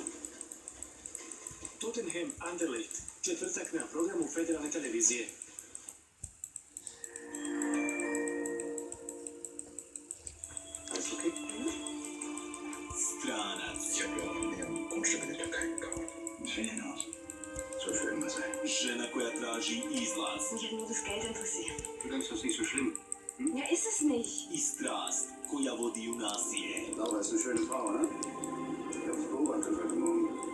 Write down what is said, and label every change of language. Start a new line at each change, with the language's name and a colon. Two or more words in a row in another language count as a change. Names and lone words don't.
Bosnian: Tottenham Anderlecht, četvrtak na programu Federalne televizije. Stranac. Žena koja traži izlaz.
German: Ich habe nur das Geld interessiert. Du denkst, das ist nicht so schlimm. Ja, ist es nicht.
Bosnian: I strast koja vodi u nasilje.
German: Aber es ist eine schöne Frau, ne? Ich habe es beobachtet heute Morgen.